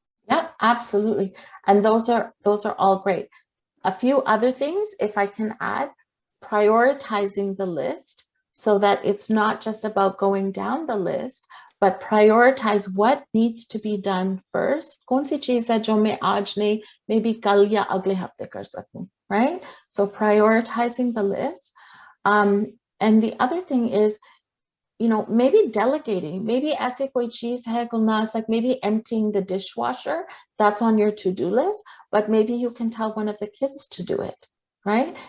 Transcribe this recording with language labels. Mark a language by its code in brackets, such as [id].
[en] Yeah, absolutely. And those are all great. A few other things, if I can add, prioritizing the list so that it's not just about going down the list, but prioritize what needs to be done first. [hi] कौन सी चीज़ है जो मैं आज नहीं, maybe कल या अगले हफ्ते कर सकूं, right? [en] So prioritizing the list. And the other thing is, maybe delegating, maybe [hi] ऐसे कोई चीज है [en] Gulnaz, like maybe emptying the dishwasher, that's on your to-do list, but maybe you can tell one of the kids to do it, right?